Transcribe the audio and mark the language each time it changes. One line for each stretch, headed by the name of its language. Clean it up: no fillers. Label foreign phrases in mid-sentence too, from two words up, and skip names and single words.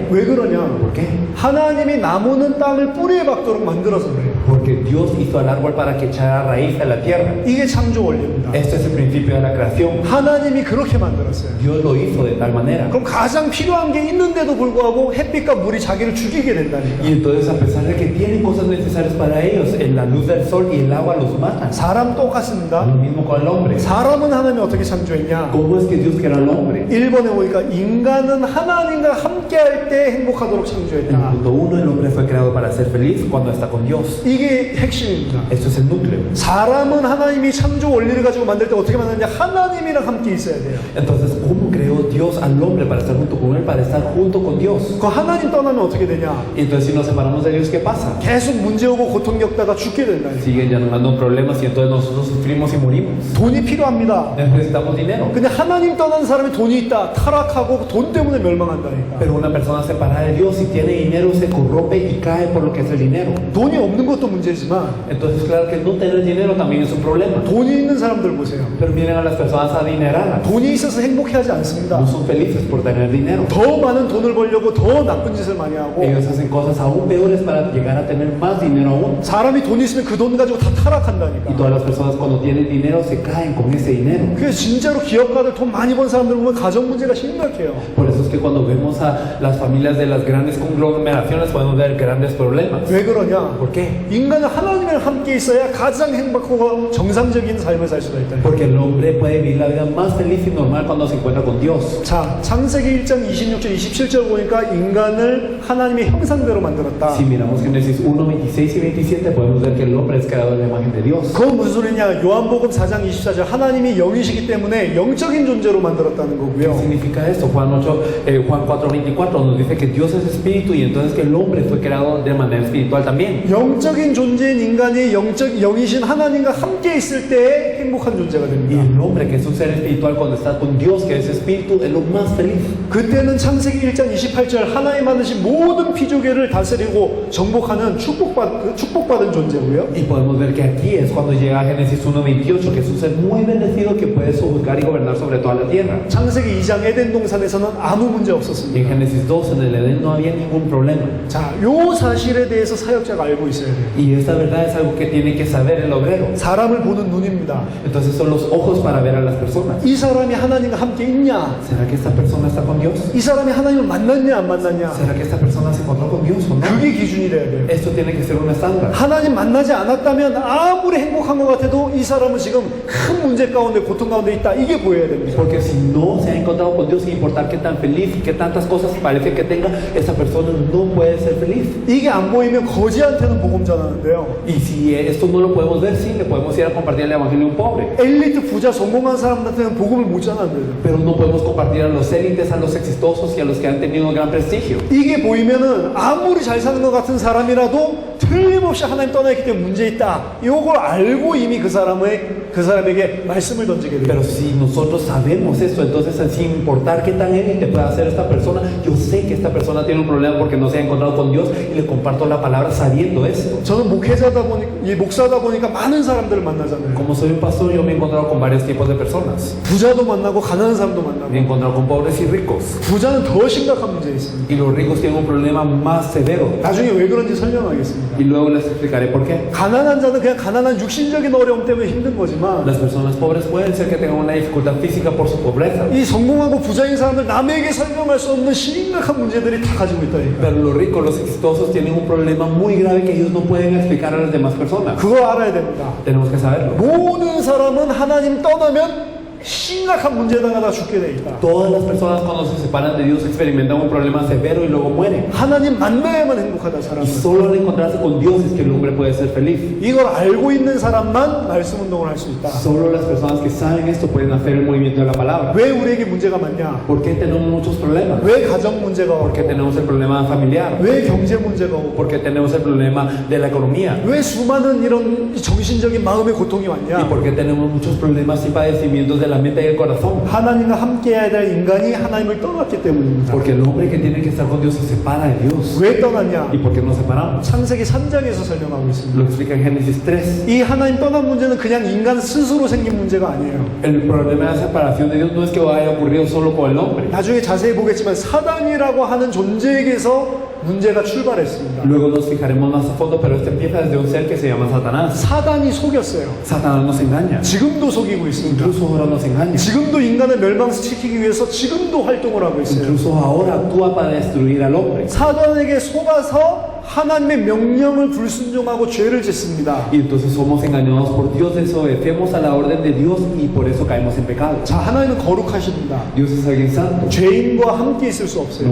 Korean: 왜 그러냐?
Spanish: ¿Por qué?
Korean: 하나님이 나무는 땅을 뿌리에 박도록 만들어서 그래요.
Spanish: Porque Dios hizo al árbol para que echara raíz a la tierra.
Korean: 이게 창조 원리입니다.
Spanish: Este es el principio de la creación.
Korean: 하나님이 그렇게 만들었어요.
Spanish: Dios lo hizo de tal manera.
Korean: 그럼 가장 필요한 게 있는데도 불구하고 햇빛과 물이 자기를 죽이게 된다니까.
Spanish: Y entonces, a pesar de que tienen cosas necesarias para ellos, en la luz del sol y el agua los matan.
Korean: 사람 똑같습니다.
Spanish: Lo mismo con el hombre.
Korean: 사람은 하나님이 어떻게 창조했냐?
Spanish: ¿Cómo es que Dios creó al hombre?
Korean: 1번에 보니까 인간은 하나님과 함께할 때 행복하도록
Spanish: En el
Korean: 창조했다.
Spanish: punto 1, el hombre fue creado para ser feliz cuando está con Dios.
Korean: 이게 핵심입니다.
Spanish: Esto es el núcleo.
Korean: 사람은 하나님이 창조 원리를 가지고 만들 때 어떻게 만드냐? 하나님이랑 함께 있어야 돼요.
Spanish: Entonces, ¿cómo creó Dios al hombre para estar junto con él, para estar junto con Dios?
Korean: 그 하나님 떠나면 어떻게 되냐?
Spanish: Y entonces, si nos separamos de Dios, ¿qué pasa?
Korean: 계속 문제 오고 고통 겪다가 죽게 된다니까.
Spanish: Siguen llamando problemas y entonces nosotros sufrimos y morimos.
Korean: 돈이 필요합니다.
Spanish: Necesitamos dinero.
Korean: 근데 하나님 떠난 사람이 돈이 있다. 타락하고 돈 때문에 멸망한다니까.
Spanish: Pero una persona separada de Dios, si tiene dinero, se corrompe y cae por lo que es el dinero.
Korean: 돈이 없는 것도 문제지만
Spanish: Entonces, claro que no tener dinero también es un problema.
Korean: 돈이 있는 사람들 보세요.
Spanish: Pero miren a las personas adineradas.
Korean: 돈이 있어서 행복해하지 않습니다.
Spanish: No son felices por tener dinero.
Korean: 더 많은 돈을 벌려고 더 나쁜 짓을 많이 하고
Spanish: Ellos hacen cosas aún peores para llegar a tener más dinero aún.
Korean: 사람이 돈 있으면 그 돈 가지고 다
Spanish: Y
Korean: 타락한다니까.
Spanish: todas las personas cuando tienen dinero se caen con ese dinero.
Korean: 그래서 진짜로 기업가들 돈 많이 번 사람들 보면 가정 문제가 심각해요.
Spanish: Por eso es que cuando vemos a las familias de las grandes conglomeraciones podemos ver grandes problemas.
Korean: 왜 그러냐?
Spanish: ¿Por qué?
Korean: 인간은 하나님이랑 함께 있어야 가장 행복하고 정상적인 삶을 살 수가 있다.
Spanish: Porque el hombre puede vivir la vida más feliz y normal cuando se encuentra con Dios.
Korean: 자, 창세기 1장 26절 27절 보니까 인간을 하나님의 형상대로 만들었다.
Spanish: Si miramos Génesis 1, 26 y 27 podemos ver que el hombre es creado en la imagen de Dios.
Korean: 그건 무슨 소리냐? 요한복음 4장 24절 하나님이 영이시기 때문에 영적인 존재로 만들었다는
Spanish: ¿Qué
Korean: 거고요.
Spanish: significa esto? Juan 4, 24 nos dice que Dios es espíritu y entonces que el hombre fue creado de manera espiritual también.
Korean: 영적인 존재인 인간이 영이신 하나님과 함께 있을 때 행복한 존재가
Spanish: Y
Korean: 됩니다.
Spanish: el hombre que es un ser espiritual cuando está con Dios que es espíritu es lo más feliz.
Korean: 그때는 창세기 1장 28절 하나님 만드신 모든 피조계를 다스리고 정복하는 축복받은 존재고요.
Spanish: Y podemos ver que aquí es cuando llega a Génesis 1:28 que es un ser muy bendecido que puede juzgar y gobernar sobre toda la tierra.
Korean: 창세기 2장 에덴 동산에서는 아무 문제
Spanish: Y
Korean: 없었습니다.
Spanish: en Génesis 2 en el Edén no había ningún problema.
Korean: 자, 요 사실에 대해서 사역자가 알고 있어야 돼요.
Spanish: Y esta verdad es algo que tiene que saber el obrero.
Korean: 사람을 보는 눈입니다.
Spanish: Entonces son los ojos para ver a las personas.
Korean: 이 사람이 하나님과 함께 있냐?
Spanish: ¿Será que esta persona está con Dios?
Korean: 이 사람이 하나님을 만났냐 안 만났냐?
Spanish: ¿Será que esta persona se encontró con Dios o no?
Korean: 그게 기준이 돼야 돼요.
Spanish: Esto tiene que ser un estándar.
Korean: 하나님 만나지 않았다면 아무리 행복한 것 같아도 이 사람은 지금 큰 문제 가운데 고통 가운데 있다. 이게 보여야 됩니다.
Spanish: Porque si no se ha encontrado con Dios, sin importar qué tan feliz y qué tantas cosas parece que tenga, esa persona no puede ser feliz.
Korean: 이게 안 보이면 거지한테는 복음 전하는데요.
Spanish: Y si esto no lo podemos ver, sí, le podemos ir a compartir el evangelio a un pobre.
Korean: 엘리트 부자 성공한 사람들한테는 복음을 못 전하는데요.
Spanish: Pero no podemos compartir a los élites, a los exitosos y a los que han tenido gran prestigio.
Korean: 이게 보이면은 아무리 잘 사는 것 같은 사람이라도 틀림없이 하나님 떠나있기 때문에 문제 있다. 이걸 알고 이미 그 사람에게 말씀을 던지게 돼요.
Spanish: Pero si nosotros sabemos esto, entonces sin importar qué tan élite pueda ser esta persona, yo sé que esta persona tiene un problema porque no se ha encontrado con Dios y le comparto la palabra sabiendo esto.
Korean: 저는 목회자다 보니까 이 목사다 보니까 많은 사람들을 만나잖아요.
Spanish: Como soy un pastor, yo me he encontrado con varios tipos de personas.
Korean: 부자도 만나고 가난한 사람도 만나고.
Spanish: Me he encontrado con pobres y ricos.
Korean: 부자는 더 심각한 문제 있습니다.
Spanish: Y los ricos tienen un problema más severo.
Korean: 나중에 왜 그런지 설명하겠습니다.
Spanish: Y luego les explicaré por qué.
Korean: 가난한 자는 그냥 가난한 육신적인 어려움 때문에 힘든 거지만
Spanish: Las personas pobres pueden ser que tengan una dificultad física por su pobreza.
Korean: 이 성공하고 부자인 사람들 남에게 설명할 수 없는 심각한 문제들이 다 가지고 있다니까.
Spanish: Pero los ricos, los exitosos, tienen un problema muy grave que ellos no pueden explicar a las demás personas.
Korean: 그거 알아야 됩니다.
Spanish: Tenemos que saberlo.
Korean: 모든 사람은 하나님 떠나면 심각한 문제에 당하다 죽게 돼 있다.
Spanish: Todas las personas cuando se separan de Dios experimentan un problema severo y luego mueren.
Korean: 하나님 만나야만 행복하다
Spanish: Y
Korean: 사람은.
Spanish: solo al encontrarse con Dios es que el hombre puede ser feliz.
Korean: 이걸 알고 있는 사람만 말씀 운동을 할 수 있다.
Spanish: Solo las personas que saben esto pueden hacer el movimiento de la palabra.
Korean: 왜 우리에게 문제가 많냐?
Spanish: ¿Por qué tenemos muchos problemas?
Korean: 왜 가정 문제가
Spanish: ¿Por qué
Korean: 오고?
Spanish: tenemos el problema familiar?
Korean: 왜 경제 문제가 오고?
Spanish: ¿Por qué tenemos el problema de la economía?
Korean: 왜 수많은 이런 정신적인 마음의 고통이
Spanish: ¿Y
Korean: 왔냐?
Spanish: por qué tenemos muchos problemas y padecimientos de la mente y el corazón?
Korean: 하나님과 함께해야 될 인간이 하나님을 떠났기 때문입니다.
Spanish: Porque el hombre que tiene que estar con Dios se separa de Dios.
Korean: 왜 떠났냐?
Spanish: ¿Y por qué nos separamos?
Korean: 창세기 3장에서 설명하고 있습니다.
Spanish: Lo explica en Génesis 3.
Korean: 이 하나님 떠난 문제는 그냥 인간 스스로 생긴 문제가 아니에요.
Spanish: El problema de la separación de Dios no es que haya ocurrido solo con el hombre.
Korean: 나중에 자세히 보겠지만 사단이라고 하는 존재에게서 문제가 출발했습니다.
Spanish: Luego nos fijaremos más a fondo, pero este empieza desde un ser que se llama Satanás.
Korean: 사단이 속였어요.
Spanish: Satanás nos engaña.
Korean: 지금도 속이고 있습니다.
Spanish: Incluso ahora nos engaña.
Korean: 지금도 인간을 멸망시키기 위해서 지금도 활동을 하고 있어요.
Spanish: Incluso ahora actúa para destruir al hombre.
Korean: 사단에게 속아서 하나님의 명령을 불순종하고 죄를 짓습니다.
Spanish: Y entonces somos engañados por Dios, desobedecemos a la orden de Dios y por eso caemos en pecado.
Korean: 자, 하나님은 거룩하십니다.
Spanish: Dios es alguien santo.
Korean: 죄인과 함께 있을 수 없어요.